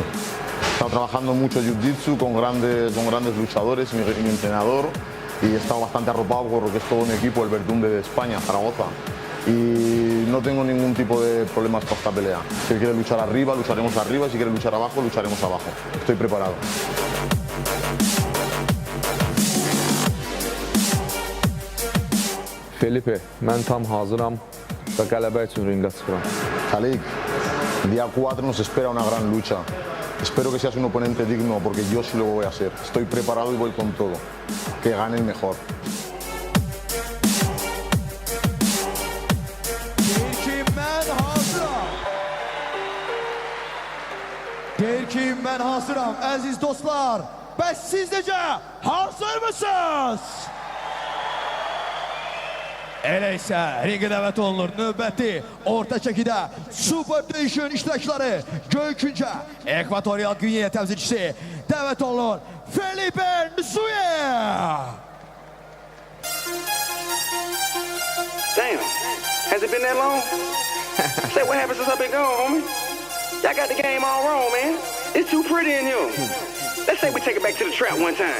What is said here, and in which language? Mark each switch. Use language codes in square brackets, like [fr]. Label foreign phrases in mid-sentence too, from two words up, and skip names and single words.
[es] He estado trabajando mucho jiu-jitsu con grandes luchadores, mi entrenador, y he estado bastante arropado porque es todo un equipo, el Verdumbe de España, Zaragoza. Y no tengo ningún tipo de problemas para esta pelea. Si quiere luchar arriba, lucharemos arriba, si quiere luchar abajo, lucharemos abajo. Estoy preparado. Felipe, [az] mən tam hazıram və qələbə üçün ringə çıxıram. [es] Talekh, día 4 nos espera una gran lucha. Espero que seas un oponente digno, porque yo sí lo voy a ser. Estoy preparado y voy con todo. Que gane el mejor. [az] Deyir mən hazıram, əziz dostlar. Bəs siz necə? Hazır mısınız? Elə isə ringə dəvət olunur növbəti orta çəkidə super döyüşün iştirakçıları Göyküncə Ekvatorial Gvineya təmsilçisi dəvət olunur Felipe Nsue. [en] Damn, has it been that long? Say what happened since I've been gone, homie? Y'all got the game all wrong, man. It's too pretty in here. Let's say we take it back to the trap one time.